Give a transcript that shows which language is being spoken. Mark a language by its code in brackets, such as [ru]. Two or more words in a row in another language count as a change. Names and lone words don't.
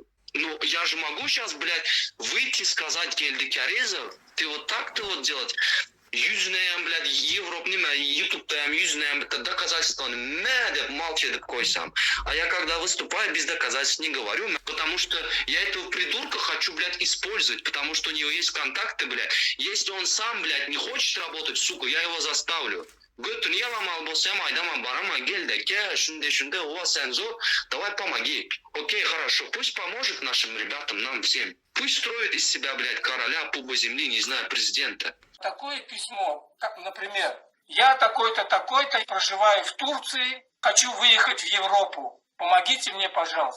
[ru] Ну, я же могу сейчас, блядь, выйти и сказать Гельдике Аризов, ты вот так-то вот делать, yüzüne, блядь, Европа, [tk] Ютуб'da yüzüne, [ru] это доказательство, деп молча [tk] diýip goýsam. [ru] А я когда выступаю, без доказательств не говорю, потому что я этого придурка хочу, блядь, использовать, потому что у него есть контакты, блядь. Если он сам, блядь, не хочет работать, сука, я его заставлю. [tk] Götünü yalamal bolsam aydaman barama gel de ke şunde [ru] у вас сензор, давай помоги. Окей, хорошо, пусть поможет нашим ребятам, нам всем. Пусть строит из себя, блядь, короля, пуба земли, не знаю, президента. Такое письмо, как, например, я такой-то, такой-то, проживаю в Турции, хочу выехать в Европу, помогите мне, пожалуйста.